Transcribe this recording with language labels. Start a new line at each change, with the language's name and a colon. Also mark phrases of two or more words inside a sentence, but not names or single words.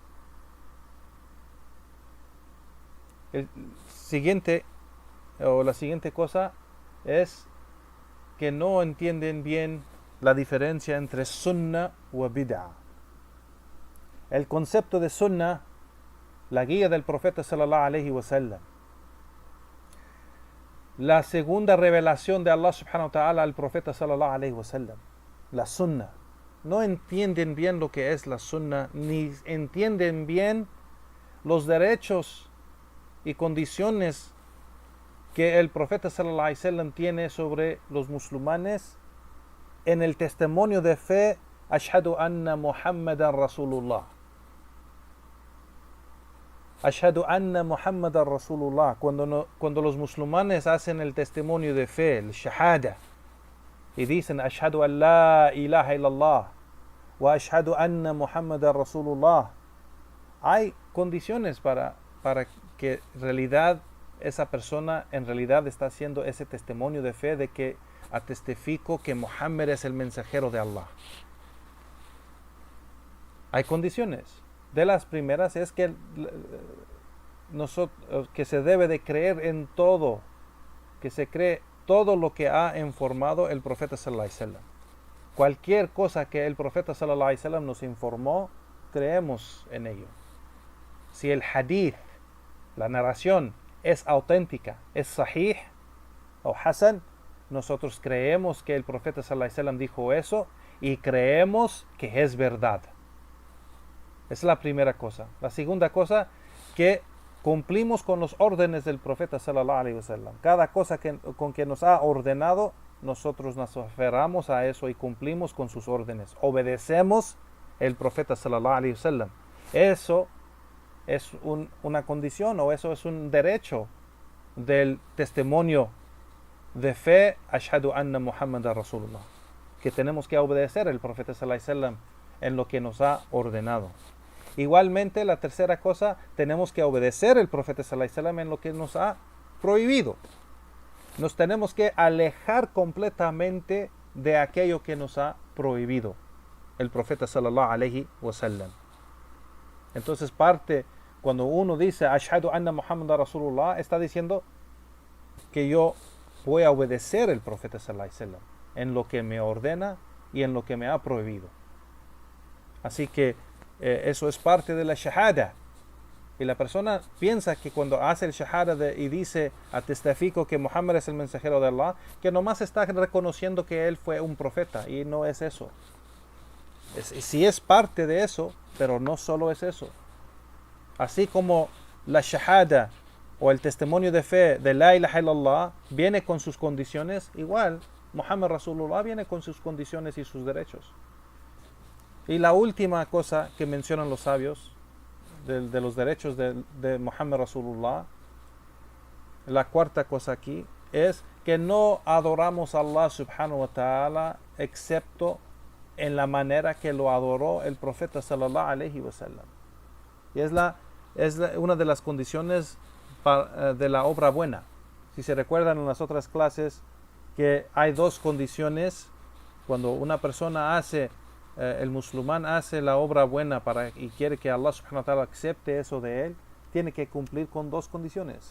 Spanish: La siguiente cosa es que no entienden bien la diferencia entre sunnah y bid'ah. El concepto de sunnah, la guía del profeta
Arabic: صلى الله عليه وسلم,
Spanish: la segunda revelación de Allah
Arabic: سبحانه وتعالى
Spanish: al profeta
Arabic: صلى الله عليه وسلم,
Spanish: la sunnah. No entienden bien lo que es la sunnah, ni entienden bien los derechos y condiciones que el profeta
Arabic: صلى الله عليه وسلم
Spanish: tiene sobre los musulmanes en el testimonio de fe,
Arabic: أشهد أن محمدا رسول الله. أشهد أن محمدا رسول الله.
Spanish: Cuando los musulmanes hacen el testimonio de fe, el shahada, y dicen
Arabic: أشهد أن لا إله إلا الله وأشهد أن محمدا رسول الله,
Spanish: hay condiciones para que en realidad esa persona en realidad está haciendo ese testimonio de fe de que atestifico que Muhammad es el mensajero de Allah. Hay condiciones. De las primeras es que que se debe de creer en todo, que se cree todo lo que ha informado el profeta
Arabic: صلى الله عليه وسلم.
Spanish: Cualquier cosa que el profeta
Arabic: صلى الله عليه وسلم
Spanish: nos informó, creemos en ello. Si el hadith, la narración, es auténtica, es sahih o hasan, nosotros creemos que el profeta
Arabic: صلى الله عليه وسلم
Spanish: dijo eso y creemos que es verdad. Esa es la primera cosa. La segunda cosa, que cumplimos con los órdenes del profeta
Arabic: صلى الله عليه وسلم.
Spanish: Cada cosa con que nos ha ordenado, nosotros nos aferramos a eso y cumplimos con sus órdenes. Obedecemos el profeta
Arabic: صلى الله عليه وسلم.
Spanish: Eso es una condición, o eso es un derecho del testimonio de fe,
Arabic: أشهد أن محمدا رسول الله,
Spanish: que tenemos que obedecer al profeta
Arabic: صلى الله عليه وسلم
Spanish: en lo que nos ha ordenado. Igualmente, la tercera cosa, tenemos que obedecer al profeta
Arabic: صلى الله عليه وسلم
Spanish: en lo que nos ha prohibido. Nos tenemos que alejar completamente de aquello que nos ha prohibido el profeta
Arabic: صلى الله عليه وسلم.
Spanish: Entonces, cuando uno dice
Arabic: أشهد أن محمدا رسول الله,
Spanish: está diciendo que yo voy a obedecer al profeta
Arabic: صلى الله عليه وسلم
Spanish: en lo que me ordena y en lo que me ha prohibido. Así que eso es parte de la shahada. Y la persona piensa que cuando hace el shahada y dice, atestifico que Muhammad es el mensajero de Allah, que nomás está reconociendo que él fue un profeta, y no es eso. Sí es parte de eso, pero no solo es eso. Así como la shahada o el testimonio de fe de
Arabic: لا إله إلا الله
Spanish: viene con sus condiciones, igual
Arabic: محمد رسول الله
Spanish: viene con sus condiciones y sus derechos. Y la última cosa que mencionan los sabios de los derechos de
Arabic: محمد رسول الله,
Spanish: la cuarta cosa aquí, es que no adoramos a Allah
Arabic: سبحانه وتعالى
Spanish: excepto en la manera que lo adoró el profeta
Arabic: صلى الله عليه وسلم.
Spanish: Y es una de las condiciones de la obra buena. Si se recuerdan en las otras clases que hay dos condiciones cuando una persona el musulmán hace la obra buena y quiere que Allah
Arabic: سبحانه وتعالى
Spanish: acepte eso de él, tiene que cumplir con dos condiciones.